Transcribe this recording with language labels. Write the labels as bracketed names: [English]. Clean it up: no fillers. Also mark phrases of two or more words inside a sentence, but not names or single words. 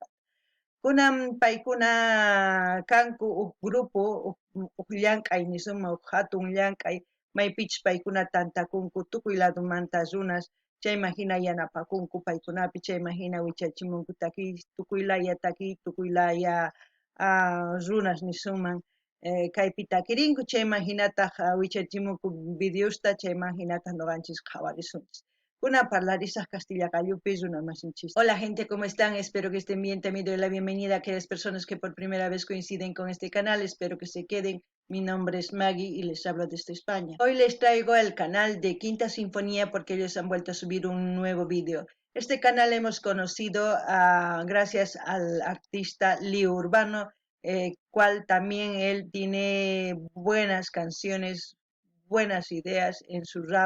[Quechua] Kunan paykuna kanku grupo llank'ay nisuma hatun llank'ay maypichis paykuna tantakunku tukuy ladumanta runas chayman hina yanapakunku paykunapi chayman hina wichachimunku takiy tukuylaya runas nisuman kaypi takirinku chayman hinataq wichachimunku videosta chayman hinataq noqanchis qhawarisunchis. Kuna parlarisaq Castilla Cayupi runa masinchis. [Spanish] Hola gente, ¿cómo están? Espero que estén bien. También doy la bienvenida a aquellas personas que por primera vez coinciden con este canal. Espero que se queden. Mi nombre es Maggie y les hablo desde España. Hoy les traigo el canal de Quinta Sinfonía porque ellos han vuelto a subir un nuevo vídeo. Este canal hemos conocido gracias al artista Leo Urbano, cual también él tiene buenas canciones, buenas ideas en su rap.